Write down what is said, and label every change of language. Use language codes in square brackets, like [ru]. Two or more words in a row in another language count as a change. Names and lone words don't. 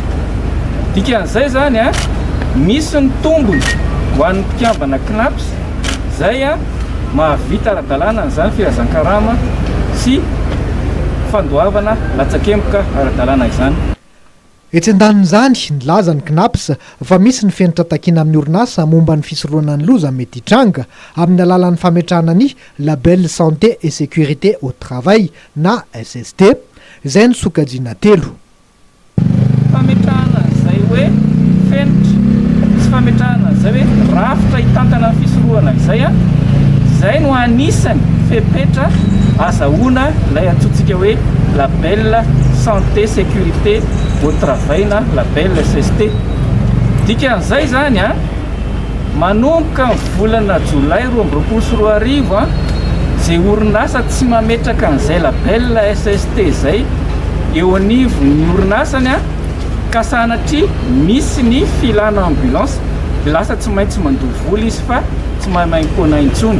[mg] Dikan'izay zany misy ny tombony ho an'ny mpikambana CNAPS izay mahavita ara-dalàna n'izany filazan-karama sy fandoavana latsakemboka ara-dalàna izany. Etsy andanin'izany nilaza ny CNAPS fa misy ny fenitra takiana amin'ny orinasa momba ny fisorohana ny loza mety hitranga amin'ny alalan'ny fametrahana ny [fr] label santé et sécurité au travail [mg] na SST izay ny sokajiana 3. Fametrahana izay hoe fenitra sy fametrahana izay hoe rafitra hitantana ny fisorohana izay izay no anisany fepetra azahoana ilay antsointsika hoe [fr] label santé sécurité au travail [mg] na label SST. Dikan'izay zany manomboka ny volana Jolay 2024 izay orinasa tsy mametraka an'izay label SST izay eo anivon'ny orinasany ka sanatria misy ny filana ambulance lasa tsy maintsy mandoha vola izy fa tsy maimaimpona intsony.